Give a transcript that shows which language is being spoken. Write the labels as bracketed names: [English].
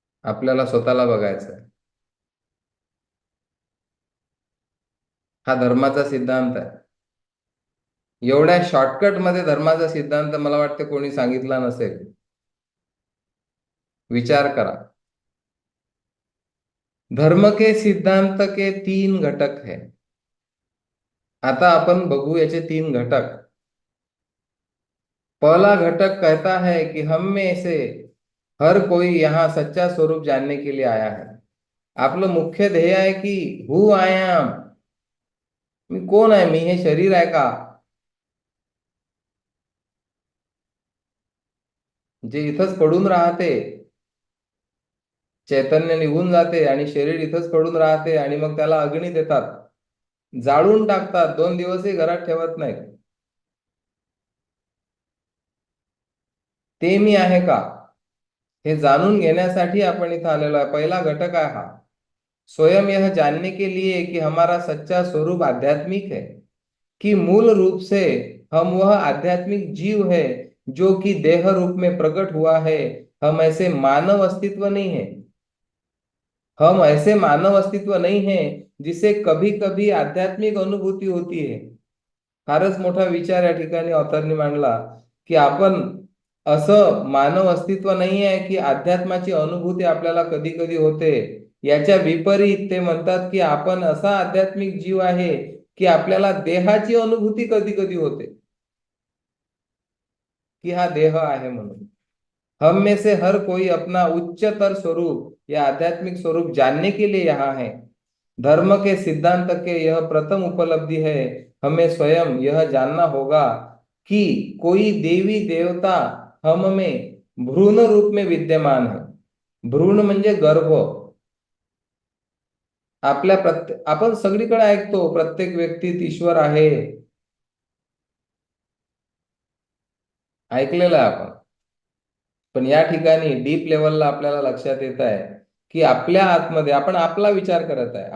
[Marathi] आपल्याला स्वतःला बघायचं आहे. हा धर्माचा सिद्धांत आहे. एवढ्या शॉर्टकट मध्ये धर्माचा सिद्धांत मला वाटते कोणी सांगितला नसेल. विचार करा. [Hindi] धर्म के सिद्धांत के 3 घटक है. [Marathi] आता आपण बघू याचे 3 घटक. [Hindi] पहला घटक कहता है कि हम में से हर कोई यहाँ सच्चा स्वरूप जानने के लिए आया है. [Marathi] आपलं मुख्य ध्येय आहे की [English] who I am, [Marathi] मी कोण आहे, मी हे शरीर आहे का, जे इथंच पडून राहते. चैतन्य निघून जाते आणि शरीर इथंच पडून राहते आणि मग त्याला अग्नी देतात, जाळून टाकतात, 2 दिवसही घरात ठेवत नाहीत. ते मी आहे का, हे जाणून घेण्यासाठी आपण इथं आलेलो आहे. पहिला घटक आहे हा. [Hindi] स्वयं यह जानने के लिए कि हमारा सच्चा स्वरूप आध्यात्मिक है, कि मूल रूप से हम वह आध्यात्मिक जीव है जो कि देह रूप में प्रकट हुआ है, हम ऐसे मानव अस्तित्व नहीं है। हम ऐसे मानव अस्तित्व नहीं है जिसे कभी कभी आध्यात्मिक अनुभूती होती है. [Marathi] फारच मोठा विचार या ठिकाणी ऑथरने मांडला की आपण असं मानव अस्तित्व नाही आहे की अध्यात्माची अनुभूती आपल्याला कधी कधी होते. याच्या विपरीत ते म्हणतात की आपण असा आध्यात्मिक जीव आहे की आपल्याला देहाची अनुभूती कधी कधी होते की हा देह आहे म्हणून. [Hindi] हम में से हर कोई अपना उच्चतर स्वरूप या आध्यात्मिक स्वरूप जानने के लिए यहाँ है. धर्म के सिद्धांत के यह प्रथम उपलब्धि है. हमें स्वयं यह जानना होगा कि कोई देवी देवता हम में भ्रूण रूप में विद्यमान है. [Marathi] भ्रूण म्हणजे गर्भ. आपल्या आपण सगळीकडे ऐकतो प्रत्येक व्यक्तीत ईश्वर आहे, ऐकलेलं आहे आपण. पण या ठिकाणी डीप लेवलला आपल्याला लक्षात येत आहे की आपल्या आतमध्ये आपण आपला विचार करत आहे.